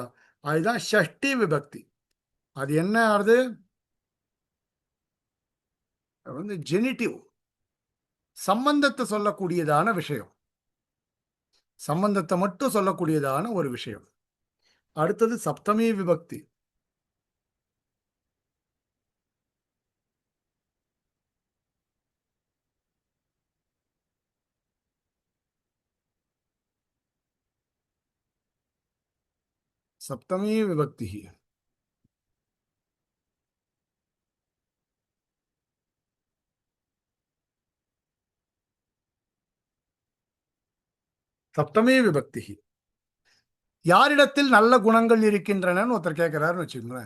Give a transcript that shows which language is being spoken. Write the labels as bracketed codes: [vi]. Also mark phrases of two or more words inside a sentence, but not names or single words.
[ta] அதுதான் ஷஷ்டி விபக்தி. அது என்ன ஆகுது? ஜெனிட்டிவ். சம்பந்தத்தை சொல்லக்கூடியதான விஷயம். சம்பந்தத்தை மட்டும் சொல்லக்கூடியதான ஒரு விஷயம். அடுத்தது சப்தமி விபக்தி. [sa] सप्तमी विभक्ति ही सप्तमी विभक्ति. [ta] யாரிடத்தில் நல்ல குணங்கள் இருக்கின்றன ஒருத்தர் கேட்கிறாருன்னு வச்சுக்கோங்களேன்.